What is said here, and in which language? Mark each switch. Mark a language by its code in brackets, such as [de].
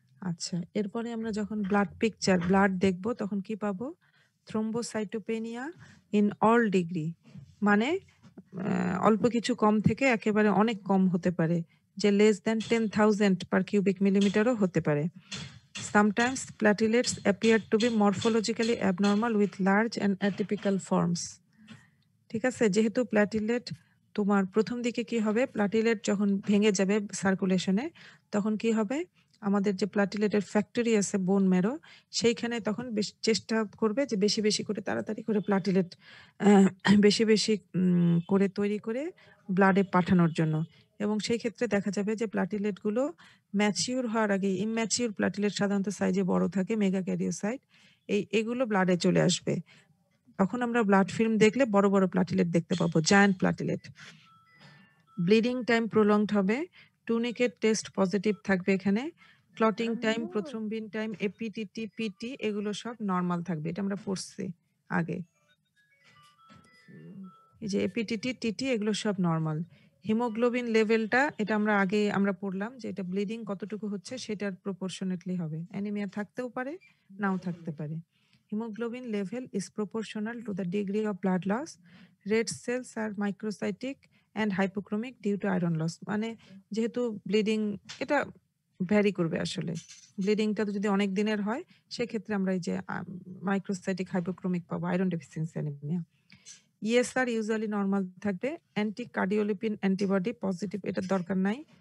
[bn] আচ্ছা, এরপরে আমরা যখন ব্লাড পিকচার, ব্লাড দেখব তখন কি পাবো? থ্রোম্বোসাইটোপেনিয়া ইন অল ডিগ্রি, মানে অল্প কিছু কম থেকে একেবারে অনেক কম হতে পারে, যে লেস দ্যান 10,000 পার কিউবিক মিলিমিটারও হতে পারে। [en] Sometimes platelets appear to be morphologically abnormal with large and atypical forms. [bn] ঠিক আছে? যেহেতু প্ল্যাটিলেট তোমার ১ম দিকে কি হবে? প্ল্যাটিলেট যখন ভেঙে যাবে সার্কুলেশনে, তখন কি হবে? আমাদের যে প্ল্যাটিলেটের ফ্যাক্টরি আছে বোন ম্যারো, সেইখানে তখন চেষ্টা করবে যে বেশি করে তাড়াতাড়ি করে প্ল্যাটিলেট বেশি করে তৈরি করে ব্লাডে পাঠানোর জন্য। এবং সেই ক্ষেত্রে দেখা যাবে যে প্ল্যাটিলেটগুলো ম্যাচিউর হওয়ার আগে, ইম্যাচিউর প্ল্যাটিলেট সাধারণত সাইজে বড় থাকে, মেগাক্যারিওসাইট। এগুলো ব্লাডে চলে আসবে। তখন আমরা ব্লাড ফিল্ম দেখলে বড় প্লাটিলেট দেখতে পাবো, giant platelet. Bleeding time prolonged হবে, টুনিকেট টেস্ট পজিটিভ থাকবে এখানে। Clotting time, prothrombin time, APTT, PT এগুলো সব নরমাল থাকবে। এটা আমরা পড়ছি আগে। এই যে এপিটিটি, টিটি এগুলো সব নরমাল। হিমোগ্লোবিন লেভেলটা এটা আমরা পড়লাম যে এটা ব্লিডিং কতটুকু হচ্ছে সেটার প্রপোর্শনেটলি হবে। অ্যানিমিয়া থাকতেও পারে, নাও থাকতে পারে। [en] Hemoglobin level is proportional to the degree of blood loss. Red cells are microcytic and hypochromic due to iron loss. [bn] মানে যেহেতু ব্লিডিং এটা ভ্যারি করবে আসলে। ব্লিডিংটা যদি অনেক দিনের হয় সেক্ষেত্রে আমরা এই যে মাইক্রোসাইটিক হাইপোক্রোমিক পাবো, iron deficiency anaemia. ESR usually normal থাকবে। অ্যান্টি কার্ডিওলিপিন অ্যান্টিবডি পজিটিভ, এটার দরকার নাই।